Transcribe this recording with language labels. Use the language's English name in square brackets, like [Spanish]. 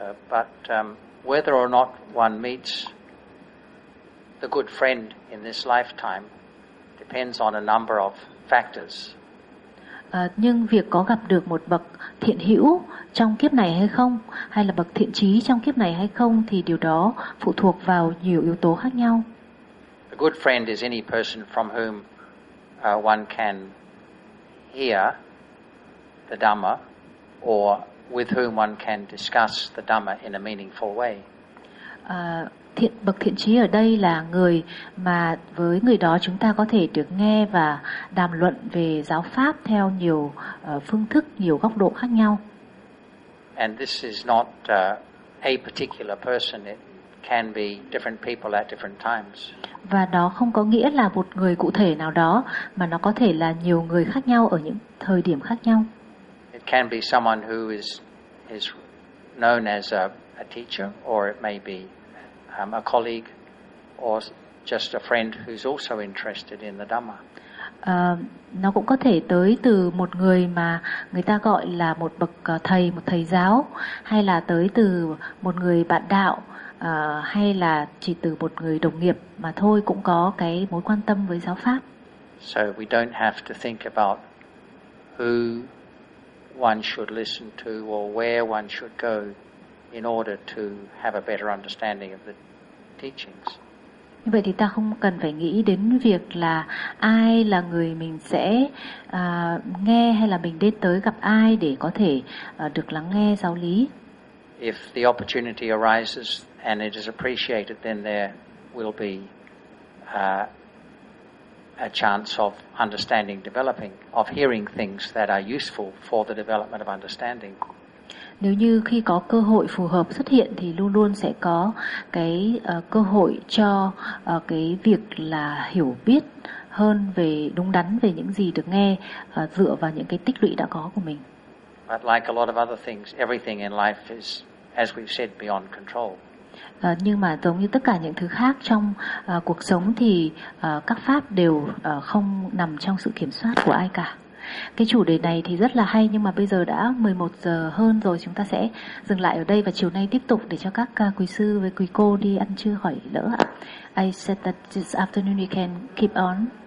[English] But whether or not one meets the good friend in this lifetime depends on a number of factors. [Vietnamese] Nhưng việc có gặp được một bậc thiện hữu trong kiếp này hay không, hay là bậc thiện trí trong kiếp này hay không thì điều đó phụ thuộc vào nhiều yếu tố khác nhau. [English] A good friend is any person from whom one can hear the Dhamma or with whom one can discuss the Dhamma in a meaningful way. [Vietnamese] Bậc thiện trí ở đây là người mà với người đó chúng ta có thể được nghe và đàm luận về giáo pháp theo nhiều phương thức, nhiều góc độ khác nhau. [English] And this is not a particular person. It can be different people at different times. [Vietnamese] Và đó không có nghĩa là một người cụ thể nào đó, mà nó có thể là nhiều người khác nhau ở những thời điểm khác nhau. [English] It can be someone who is known as a teacher, or it may be a colleague, or just a friend who's also interested in the Dhamma. [Vietnamese] Nó cũng có thể tới từ một người mà người ta gọi là một bậc thầy, một thầy giáo, hay là tới từ một người bạn đạo, hay là chỉ từ một người đồng nghiệp mà thôi cũng có cái mối quan tâm với giáo pháp. [English] So we don't have to think about who one should listen to or where one should go in order to have a better understanding of the teachings. [Vietnamese] Như vậy thì ta không cần phải nghĩ đến việc là ai là người mình sẽ nghe hay là mình đến tới gặp ai để có thể được lắng nghe giáo lý. [English] If the opportunity arises and it is appreciated, then there will be a chance of understanding developing, of hearing things that are useful for the development of understanding. [Vietnamese] nếu như khi có cơ hội phù hợp xuất hiện thì luôn luôn sẽ có cái cơ hội cho cái việc là hiểu biết hơn về đúng đắn về những gì được nghe dựa vào những cái tích lũy đã có của mình. [English] But like a lot of other things, everything in life is, as we've said, beyond control. [Vietnamese] Nhưng mà giống như tất cả những thứ khác trong cuộc sống thì các pháp đều không nằm trong sự kiểm soát của ai cả. Cái chủ đề này thì rất là hay, nhưng mà bây giờ đã 11 giờ hơn rồi, chúng ta sẽ dừng lại ở đây và chiều nay tiếp tục để cho các quý sư với quý cô đi ăn trưa khỏi lỡ ạ. [English] I said that this afternoon you can keep on.